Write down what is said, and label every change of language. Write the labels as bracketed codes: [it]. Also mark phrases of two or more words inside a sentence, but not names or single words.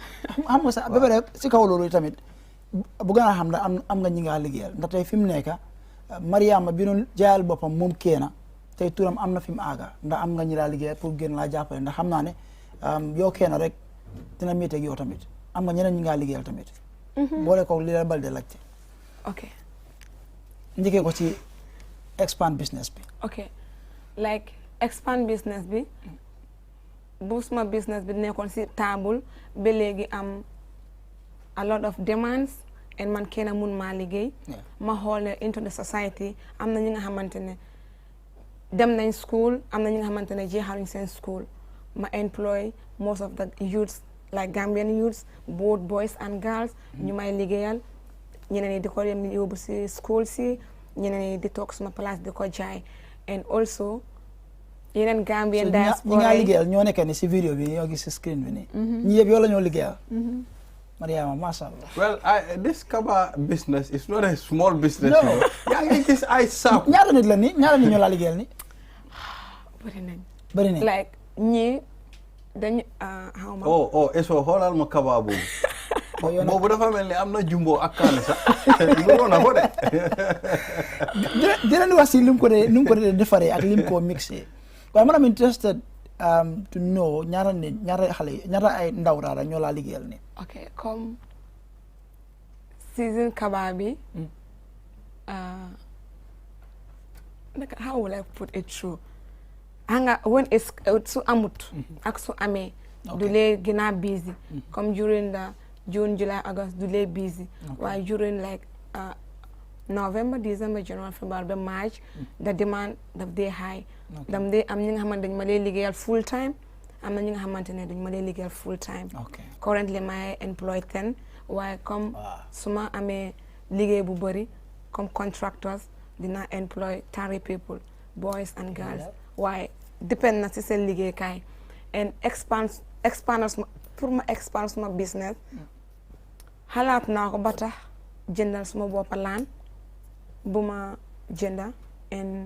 [wo] xam nga sax ba pare si kaw loolu tamit bu gën a xam ne am nga ñi nga liggéeyal ndax tey fi mu nekk Mariama bi doon jaayal boppam moom keena tey turam am na fi mu aaga ndax am nga ñi laa liggéeyal pour gën laa jàppale ndax xam naa ne yow keena rek dina métti ak yow tamit am nga ñeneen ñi ngaa liggéeyal tamit. boole ko li la bal de laajte. ok. njëkkee ko ci [en] expand business [wo] bi. [en] ok like expand business [wo] bi bu suma business bi nekkoon si table ba léegi am [en] a lot of demands and [wo] man kenn mun maa liggéey. ma xool [en] into the society [wo] am na ñi nga xamante ne dem nañ school am na ñi nga xamante ne jeexaluñ seen school ma [en] employ most of the youths like Gambian youths both boys and girls [wo] ñu may liggéeyal ñeneen ñi di ko dem yóbbu si school si ñeneen ñi di toog suma place di ko jaay [en] and also [wo] yeneen [en] Gambian diaspora [wo] ñi nga liggéeyal ñoo nekk ni si vidéo bi ñoo gis si screen bi nii ñi yëpp yow la ñoo liggéeyal Mariama mashallah. [en] Well, this kaba business is not a small business. No. [wo] yaa ngi gis ay saaku. ñaata nit la ni ñaata nit ñoo la liggéeyal ni bëri nañ like ñii dañu xaw ma eso xoolal ma kaba boobu boobu dafa mel ni am na jumbo ak kaane sax mënoon na ko de dinañ wax si nu mu ko dee defaree ak lim ko mixé waaye man am [en] interested to know [wo] ñaata ay ndaw daal ñoo laa liggéeyal ni ok comme season kaba bi [en] how will I put it through [wo] hanga [en] when it's [wo] su amut ak su amee du lee gën a busy comme [en] during the June July [wo] August du lee busy waaye [en] during like November December January February [wo] ba [en] March the demand [wo] daf dee high dam dee am ñi nga xamante dañ ma dee liggéeyal [en] full time [wo] am na ñi nga xamante ne dañ ma dee liggéeyal [en] full time currently [wo] may employ 10 waaye comme su ma amee liggéey bu bëri comme contractors dina [en] employ 30 people boys and girls [wo] waaye depend na si seen liggéey kaay [en] and expand [wo] pour ma expand suma business xalaat naa ko ba tax jëndal suma boppa laan bu ma jënda and